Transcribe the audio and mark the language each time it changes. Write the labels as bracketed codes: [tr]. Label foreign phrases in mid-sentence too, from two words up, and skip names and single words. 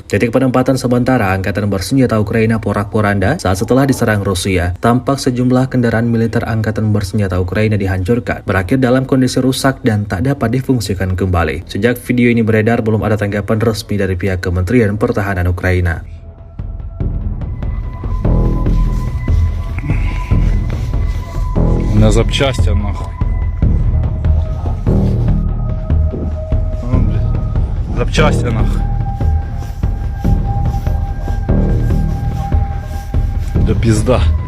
[id] Titik penempatan sementara Angkatan Bersenjata Ukraina porak-poranda saat setelah diserang Rusia. Tampak sejumlah kendaraan militer Angkatan Bersenjata Ukraina dihancurkan, berakhir dalam kondisi rusak dan tak dapat difungsikan kembali. Sejak video ini beredar, belum ada tanggapan resmi dari pihak Kementerian Pertahanan Ukraina. [ru] На запчасти нахуй. О, блядь. Запчасти нахуй. Да пизда.